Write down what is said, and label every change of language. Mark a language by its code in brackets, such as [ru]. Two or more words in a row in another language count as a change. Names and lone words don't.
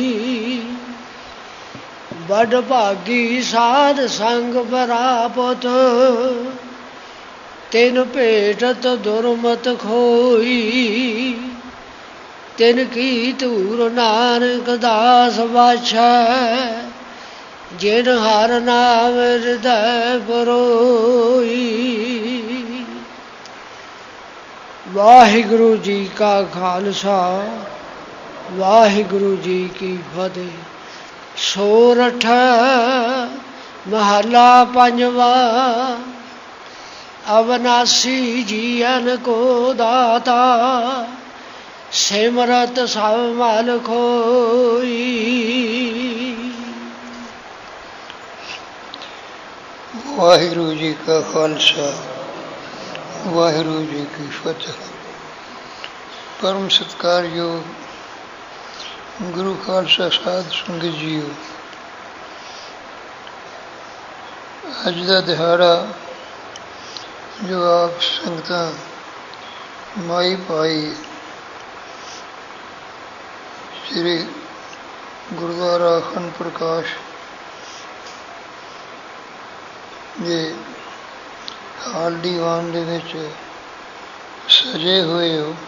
[pa] ਬਡ ਭਾਗੀ ਸਾਧ ਸੰਗ ਪ੍ਰਾਪਤ, ਤਿਨ ਭੇਟਤ ਦੁਰਮਤ ਖੋਈ। ਤਿਨ ਕੀ ਧੂਰ ਨਾਨਕ ਦਾਸ ਵਾਛੈ, ਜਿਨ ਹਰ ਨਾਮ ਹਿਰਦੈ ਬਰੋਈ। ਵਾਹਿਗੁਰੂ ਜੀ ਕਾ ਖ਼ਾਲਸਾ, ਵਾਹਿਗੁਰੂ ਜੀ ਕੀ ਫ਼ਤਿਹ। ਸੋਰਠ ਮਹਲਾ ਪੰਜਵਾ। ਅਬਿਨਾਸੀ ਜੀਅਨ ਕੋ ਦਾਤਾ, ਸਿਮਰਤ ਸਭ ਮਲ ਖੋਈ। ਵਾਹਿਗੁਰੂ ਜੀ ਕਾ ਖ਼ਾਲਸਾ, ਵਾਹਿਗੁਰੂ ਜੀ ਕੀ ਫ਼ਤਿਹ। ਪਰਮ ਸਤਿਕਾਰਯੋਗ ਗੁਰੂ ਖ਼ਾਲਸਾ ਸਾਧ ਸੰਗਤ ਜੀਓ। ਅੱਜ ਕਾ ਦਿਹਾੜਾ ਜੋ ਆਪ ਸੰਗਤਾਂ ਮਾਈ ਪਾਈ ਸ੍ਰੀ ਗੁਰਦੁਆਰਾ ਅਖੰਡ ਪ੍ਰਕਾਸ਼ ਜੇ ਹਾਲ ਦੀਵਾਨ ਦੇ ਵਿਚ ਸਜੇ ਹੁਏ ਹੋ।